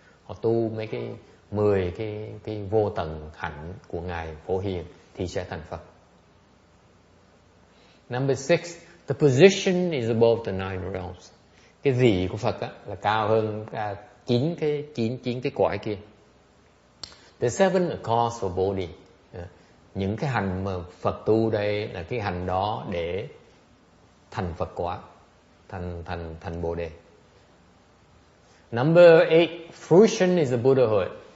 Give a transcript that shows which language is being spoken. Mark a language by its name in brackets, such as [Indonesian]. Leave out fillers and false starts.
[Vietnamese] Họ tu mấy cái 10 cái vô tận hạnh của ngài Phổ Hiền thì sẽ thành Phật. [English] Number 6, the position is above the 9 realms. [Vietnamese] Cái vị của Phật á, là cao hơn 9 cái cõi kia. [English] The 7 are cause for body. [Vietnamese] Những cái hành mà Phật tu đây là cái hành đó để thành Phật quả, thành Bồ đề. [English] Number 8, fruition is the Buddhahood.